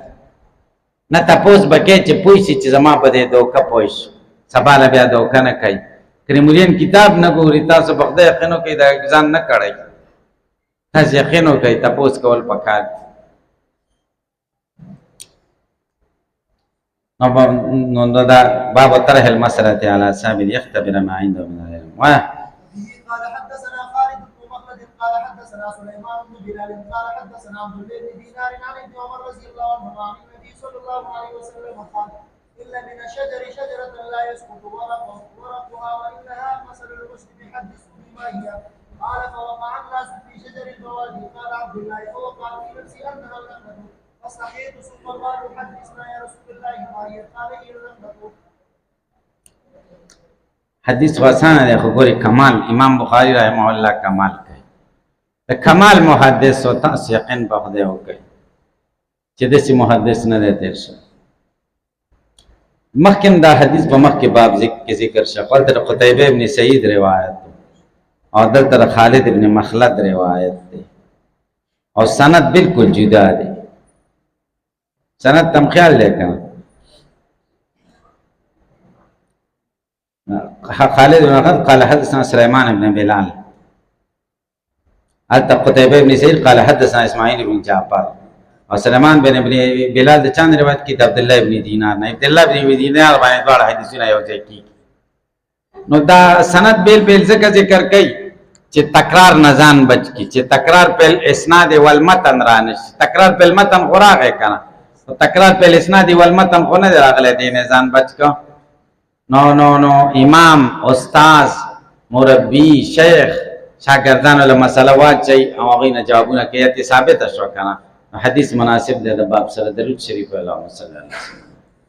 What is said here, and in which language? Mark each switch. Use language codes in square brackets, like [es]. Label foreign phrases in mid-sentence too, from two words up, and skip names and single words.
[ps] نه تپوس به کوي چې پوه شي چې زما په دې دوکه پوه شو، سبا له بیا دوکه نه کوي. کریمولیان کتاب نه ګوري، تاسو په خدای یقین وکړئ دا ځان نه کړئ، تاسو یقین وکړئ، تپوس کول پکار دي. نو دا باب [ar] طرح المسألة على سبيل يختبر ما عنده من العلم. قال حدثنا خالد بن مخلد قال حدثنا سليمان بن بلال قال حدثنا عبد الله بن دينار عن ابن عمر رضي الله عنهما عن النبي صلى الله عليه وسلم قال: إن من الشجر شجرة لا يسقط ورقها وإنها مثل المسلم حدثوا بما هي. قال فوقع الناس في شجر البوادي. قال عبد الله فوقع في نفسي أنها النخلة فاستحييت ثم قالوا حدثنا يا رسول الله ما هي. قال هي النخلة. [ps] حدیث واسانه دی خو ګورې کمال امام بخاري [ar] رحمه الله [ps] کمال کوي. د کمال محدث او تاسو یقین په خدای وکړئ چې داسې محدث نه دی تېر شوی. مخکې دا حدیث په مخکې باب کې ذکر شو، هلته د قتیبه ابن سعید روایت دی او دلته د خالد ابن مخلد روایت دی او سند بالکل جدا دی. سند تم خیال دی که نه؟ خالد بن مخلد [ar] قال حدثنا سليمان بن بلال، حتى قتيبة بن سعيد قال حدثنا اسماعيل بن جعفر، [ps] اور سليمان بن بلال د چاند روایت کی عبد الله بن دینار نه، عبد الله بن دینار باندې ډول حدیثونه یو ځای کی. نو دا سند بیل ځکه ذکر کوي چې تکرار نه ځان بچ کی، چې تکرار په [ar] اسناد والمتن [ps] را نشي. تکرار په متن خو راغی کنه، تکرار په [ar] اسناد والمتن [ps] خو نه راغلی، دی نه ځان بچ کو. نو امام، استاذ، مربی، شیخ شاگردانو له مسله واچي او هغې نه جوابونه کوي، ثابته شوه که نه. حدیث مناسب دی د باب سره. درود شریف [ar] اللهم صل علی وسلم.